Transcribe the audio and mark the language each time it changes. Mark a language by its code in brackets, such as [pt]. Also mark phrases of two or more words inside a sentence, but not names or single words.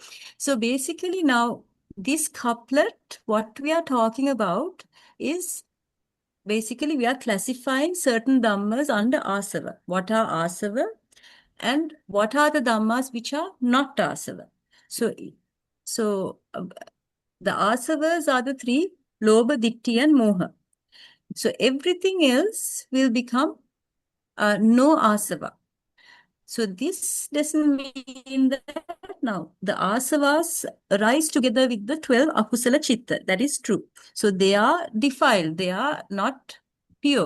[en] So basically now this couplet, what we are talking about is basically we are classifying certain dhammas under asava. What are asava and what are the dhammas which are not asava? So the asavas are the 3, [pi] lobha, ditthi and moha. [en] So everything else will become no asava. So this doesn't mean that now the asavas rise together with the 12 [pi] akusala chitta. [en] That is true. So they are defiled. They are not pure.